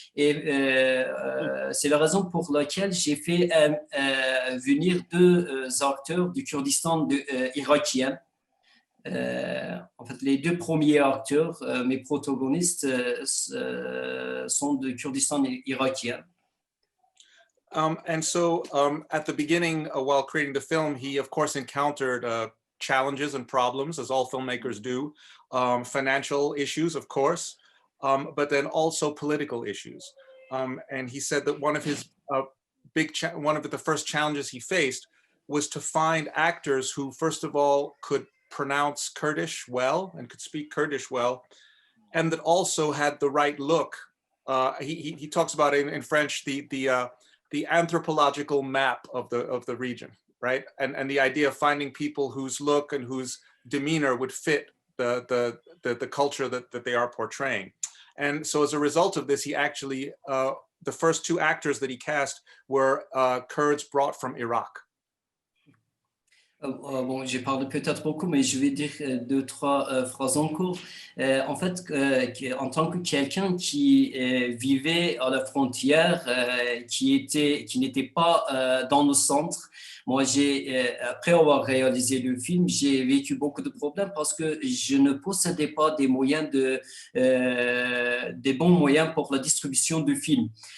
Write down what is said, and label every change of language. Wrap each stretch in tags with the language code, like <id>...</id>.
<fr>Et c'est la raison pour laquelle j'ai fait venir deux acteurs du Kurdistan irakien. En fait, les deux premiers acteurs, mes protagonistes, sont de Kurdistan irakien.</fr> <en>And so at the beginning, while creating the film, he of course encountered challenges and problems, as all filmmakers do, financial issues, of course, but then also political issues. And he said that one of his one of the first challenges he faced was to find actors who, first of all, could pronounce Kurdish well and could speak Kurdish well, and that also had the right look. He talks about it in French, the anthropological map of the region, right? And the idea of finding people whose look and whose demeanor would fit the culture that they are portraying. And so as a result of this, he actually, the first two actors that he cast were Kurds brought from Iraq.</en> <fr>Bon, j'ai parlé peut-être beaucoup, mais je vais dire deux, trois phrases encore. En fait, en tant que quelqu'un qui vivait à la frontière, qui n'était pas dans le centre, moi, après avoir réalisé le film, j'ai vécu beaucoup de problèmes parce que je ne possédais pas des moyens des bons moyens pour la distribution du film.</fr>